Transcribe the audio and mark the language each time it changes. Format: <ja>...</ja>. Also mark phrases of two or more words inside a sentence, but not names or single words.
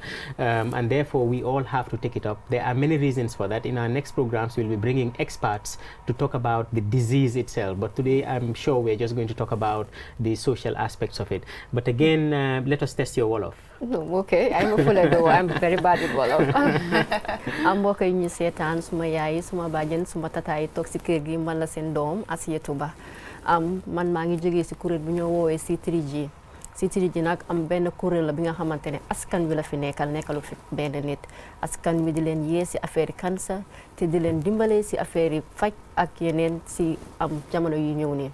<en>And therefore, we all have to take it up. There are many reasons for that. In our next programs, we'll be bringing experts to talk about the disease itself. But today, I'm sure we're just going to talk about the social aspects of it. But again, let us test your Wolof. No, okay. I'm a full though. I'm very bad with Wolof. I'm working in</en> <wo>seetaan suma yaay suma bàjjen suma tataay toog si kër gi man la seen doom Asietu Bah. Man maa ngi jógee si kuréel bu ñoo woowee C3G. C3G nag am benn kuréel la bi nga xamante ne askan wi la fi nekkalu fi benn nit. Askan wi di leen yee si affaire cancer te di leen dimbale si affaire faj ak yeneen si jamono yu ñëw nii.</wo>